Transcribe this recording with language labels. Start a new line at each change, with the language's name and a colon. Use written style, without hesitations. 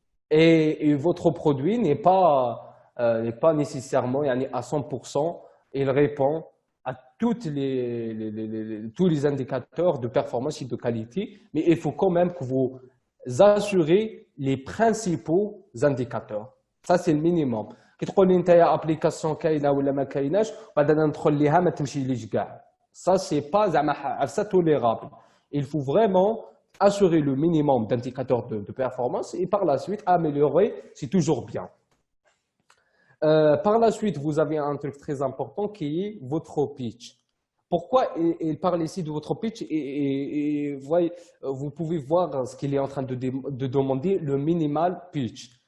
French: Et votre produit n'est pas nécessairement à 100%, il répond à tous les indicateurs de performance et de qualité, mais il faut quand même que vous assurez les principaux indicateurs. Ça, c'est le minimum.
Arabic: كي تقول لي انت يا ابليكاسيون كاينه ولا ما كايناش بعد انا ندخل ليها ما تمشيليش كاع.
French: Ça, c'est pas
Arabic: زعما عفسه
French: tolérable. Il faut vraiment assurer le minimum d'indicateurs de performance et par la suite améliorer, c'est toujours bien. Par la suite, vous avez un truc très important qui est votre pitch. Pourquoi il parle ici de votre pitch et vous pouvez voir ce qu'il est en train de demander, le minimal pitch.